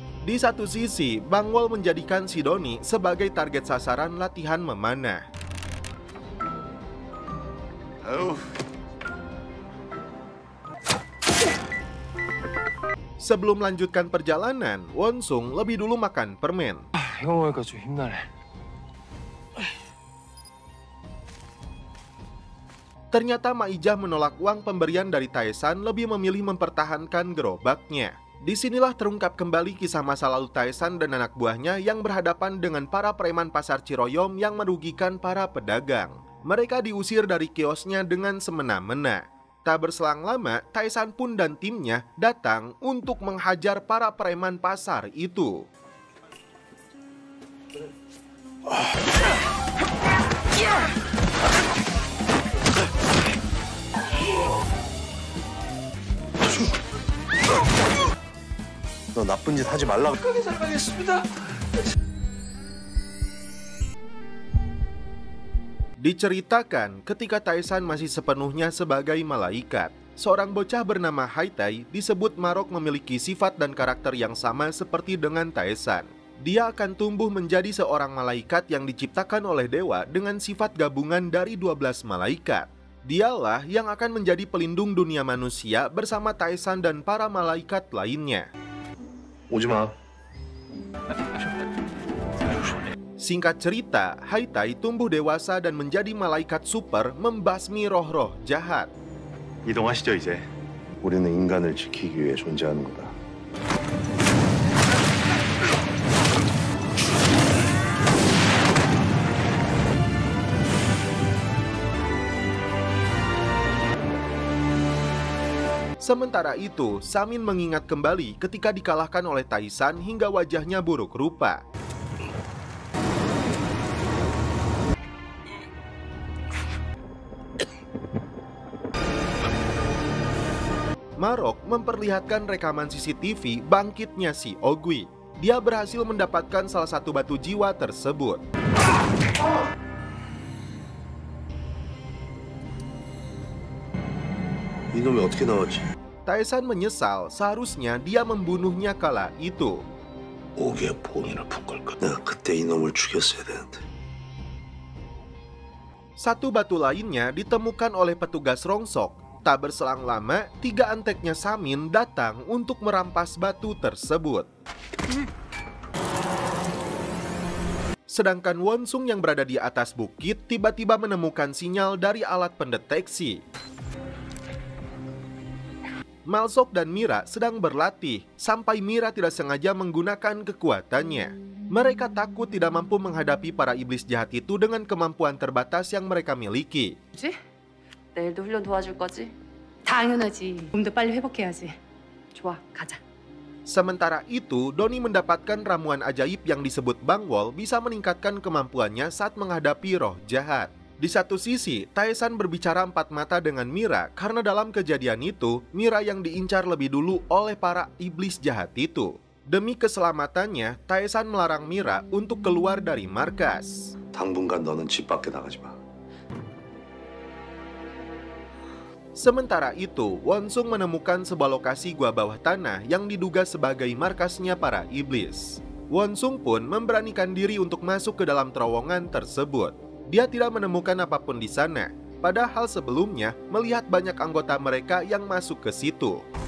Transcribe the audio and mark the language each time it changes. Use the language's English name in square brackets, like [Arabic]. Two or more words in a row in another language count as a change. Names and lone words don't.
[Indonesian] Di satu sisi, Bangwol menjadikan si Doni sebagai target sasaran latihan memanah. Sebelum melanjutkan perjalanan, Wonsung lebih dulu makan permen. [Korean] 이거 먹으니까 좀 힘나네. [Indonesian] Ternyata Maijah menolak uang pemberian dari Taesan, lebih memilih mempertahankan gerobaknya. Disinilah terungkap kembali kisah masa lalu Taesan dan anak buahnya yang berhadapan dengan para preman pasar Ciroyom yang merugikan para pedagang. Mereka diusir dari kiosnya dengan semena-mena. Tak berselang lama, Taesan pun dan timnya datang untuk menghajar para preman pasar itu. [Korean] 너 나쁜 짓 하지 말라고. [Indonesian] Diceritakan ketika Taesan masih sepenuhnya sebagai malaikat, seorang bocah bernama Haitai disebut Marok memiliki sifat dan karakter yang sama seperti dengan Taesan. Dia akan tumbuh menjadi seorang malaikat yang diciptakan oleh dewa dengan sifat gabungan dari 12 malaikat. Dialah yang akan menjadi pelindung dunia manusia bersama Taesan dan para malaikat lainnya. [Korean] 오지 마. [Indonesian] Singkat cerita, Haitai tumbuh dewasa dan menjadi malaikat super membasmi roh-roh jahat. [Korean] 이동하시죠 이제. 우리는 인간을 지키기 위해 존재하는 거다. [Indonesian] Sementara itu, Samin mengingat kembali ketika dikalahkan oleh Taesan hingga wajahnya buruk rupa. Marok memperlihatkan rekaman CCTV bangkitnya si Ogui. Dia berhasil mendapatkan salah satu batu jiwa tersebut. [Korean] 이놈이 어떻게 나왔지? [Indonesian] Taesan menyesal, seharusnya dia membunuhnya kala itu. [Korean] 오기에 본인을 푼 걸까? 내가 그때 이놈을 죽였어야 되는데. [Indonesian] Satu batu lainnya ditemukan oleh petugas rongsok. Tak berselang lama, 3 anteknya Samin datang untuk merampas batu tersebut. Sedangkan Wonsung yang berada di atas bukit tiba-tiba menemukan sinyal dari alat pendeteksi. Malsok dan Mira sedang berlatih, sampai Mira tidak sengaja menggunakan kekuatannya. Mereka takut tidak mampu menghadapi para iblis jahat itu dengan kemampuan terbatas yang mereka miliki. [Korean] 뭐지? 내일도 훈련 도와줄 거지? 당연하지. 몸도 빨리 회복해야지. 좋아, 가자. [Indonesian] Sementara itu, Doni mendapatkan ramuan ajaib yang disebut Bangwol bisa meningkatkan kemampuannya saat menghadapi roh jahat. Di satu sisi, Taesan berbicara empat mata dengan Mira karena dalam kejadian itu, Mira yang diincar lebih dulu oleh para iblis jahat itu. Demi keselamatannya, Taesan melarang Mira untuk keluar dari markas. [Korean] 당분간 너는 집 밖에 나가지 마. [Indonesian] Sementara itu, Wonsung menemukan sebuah lokasi gua bawah tanah yang diduga sebagai markasnya para iblis. Won-sung pun memberanikan diri untuk masuk ke dalam terowongan tersebut. Dia tidak menemukan apapun di sana, padahal sebelumnya melihat banyak anggota mereka yang masuk ke situ.